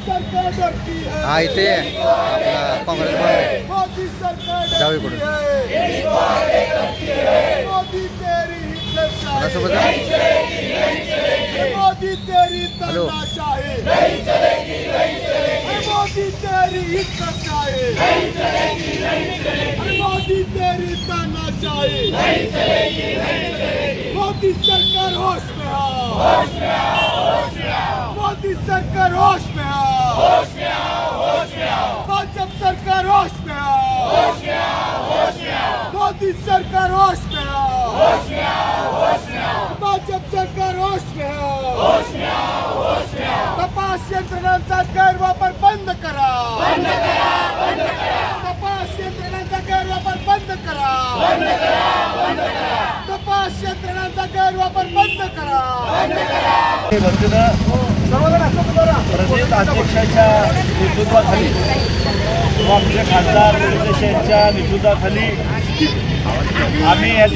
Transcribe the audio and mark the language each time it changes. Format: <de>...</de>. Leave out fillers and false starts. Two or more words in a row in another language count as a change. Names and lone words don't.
<mr>हा इथे आपला काँग्रेस डावीकडून कोणासोबत हॅलो</mr> <hi>मोदी सरकार होश में आओ, मोदी सरकार होश में आओ, भाजपा सरकार होश में आओ, मोदी सरकार होश में आओ, भाजपा सरकार होश में आओ,</hi> <mr>तपास यंत्रणांचा गैरवापर बंद करा, तपास यंत्रणांचा गैरवापर बंद करा, तपास यंत्रणांचा गैरवापर बंद करा। प्रदेश अध्यक्षाच्या नेतृत्वाखाली व आमचे खासदार प्रदेश यांच्या नेतृत्वाखाली आम्ही या</mr>